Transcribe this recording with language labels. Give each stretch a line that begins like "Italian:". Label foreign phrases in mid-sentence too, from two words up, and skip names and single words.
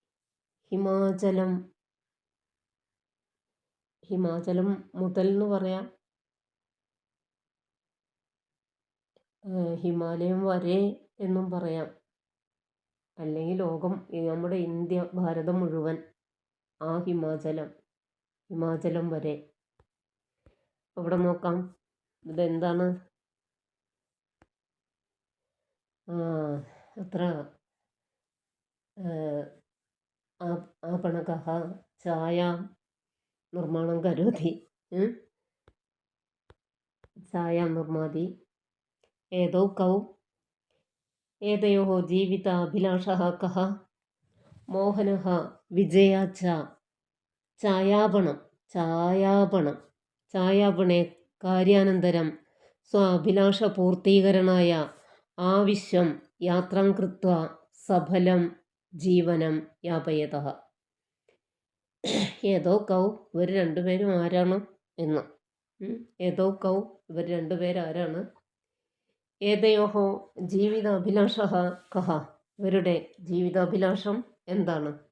Malayalam: ഹിമാചലം മുതൽ എന്ന് പറയാം, ഹിമാലയം വരെ എന്നും പറയാം, അല്ലെങ്കിൽ ലോകം, നമ്മുടെ ഇന്ത്യ, ഭാരതം മുഴുവൻ ഹിമാചലം വരെ. അവിടെ നോക്കാം, ഇതെന്താണ്?
Sanskrit: അത്ര आपणकः छायां निर्माणं करोति, छायां निर्माति. एतयोः जीविताभिलाषः कः? मोहनः विजया च छायापणे कार्यानन्तरं स्वाभिलाषपूर्तीकरणाय आविश्वं यात्रां कृत्वा सफलं जीवनं यापयतः. एतौ कौ,
Malayalam: ഇവർ രണ്ടുപേരും ആരാണ് എന്ന്.
Sanskrit: एतौ कौ,
Malayalam: ഇവർ രണ്ടുപേരാരാണ്?
Sanskrit: एतयोः जीविताभिलाषः कः,
Malayalam: ഇവരുടെ ജീവിതാഭിലാഷം എന്താണ്?